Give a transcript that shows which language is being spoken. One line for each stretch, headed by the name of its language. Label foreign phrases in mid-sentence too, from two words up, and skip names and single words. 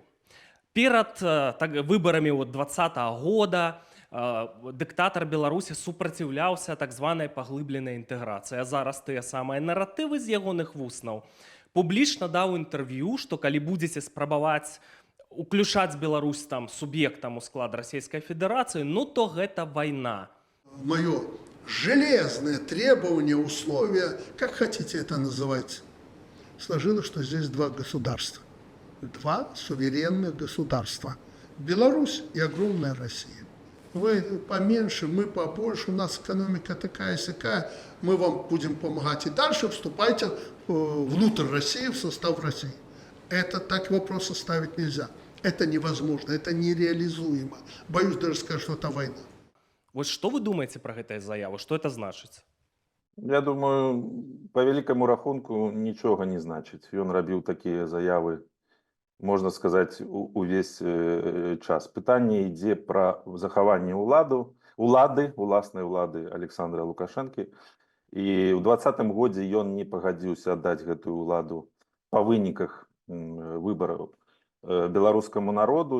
Belarusian: Перад выбарамі 2020 года дыктатар Беларусі супраціўляўся так званай паглыбленай інтэграцыі. А зараз тыя самыя наратывы з ягоных вуснаў публічна даў інтэрв'ю, што калі будзеце спрабаваць уключаць Беларусь там суб'ектам у склад Расійскай Федэрацыі, ну то гэта вайна.
Russian: Мое железное требование, условие, как хотите это называть, сложилось, что здесь два государства. Два суверенных государства. Беларусь и огромная Россия. Вы поменьше, мы побольше, у нас экономика такая-сякая, мы вам будем помогать и дальше вступайте внутрь России, в состав России. Это так вопросы ставить нельзя. Это невозможно, это нереализуемо. Боюсь даже сказать, что это война. Вот что вы думаете про
Belarusian: гэтую заяву?
Russian: Что это значит?
Belarusian: Я думаю, по великому рахунку нічога не значыць. Ён рабіў такія заявы, можна сказаць, увесь час. Пытанне ідзе пра захаванне уласнай улады Александра Лукашэнкі. І ў 2020 годзе ён не пагадзіўся аддаць гэтую уладу па выніках выбараў беларускаму народу.